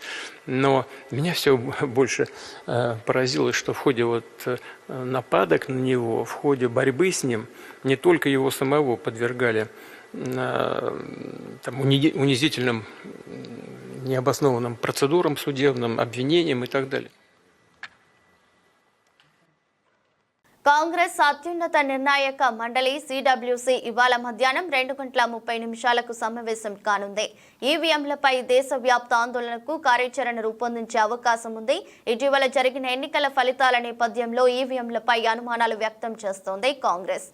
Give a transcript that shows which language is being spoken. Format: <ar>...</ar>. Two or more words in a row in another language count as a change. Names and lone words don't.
<ru>Но меня все больше поразило, что в ходе нападок на него, в ходе борьбы с ним, не только его самого подвергали унизительным, необоснованным процедурам судебным, обвинениям и так далее.</ru> <te>కాంగ్రెస్ అత్యున్నత నిర్ణాయక మండలి సిడబ్ల్యూసీ ఇవాళ మధ్యాహ్నం 2:30 సమావేశం కానుంది. ఈవీఎంలపై దేశవ్యాప్త ఆందోళనకు కార్యాచరణ రూపొందించే అవకాశం ఉంది. ఇటీవల జరిగిన ఎన్నికల ఫలితాల నేపథ్యంలో ఈవీఎంలపై అనుమానాలు వ్యక్తం చేస్తోంది కాంగ్రెస్.</te>